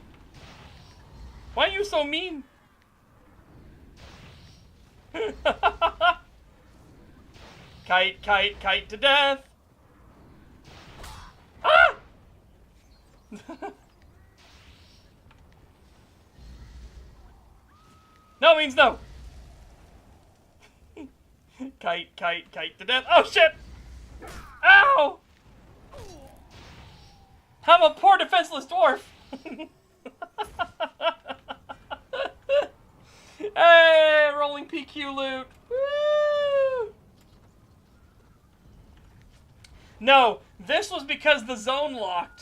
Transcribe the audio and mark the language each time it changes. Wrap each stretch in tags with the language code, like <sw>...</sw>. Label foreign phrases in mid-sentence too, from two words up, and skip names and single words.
<en>Why are you so mean? Kite, kite, kite to death! Ah! No means no! Kite, kite, kite to death. Oh shit! Ow! I'm a poor defenseless dwarf! Hey, rolling PQ loot! Woo! No, this was because the zone locked.</en>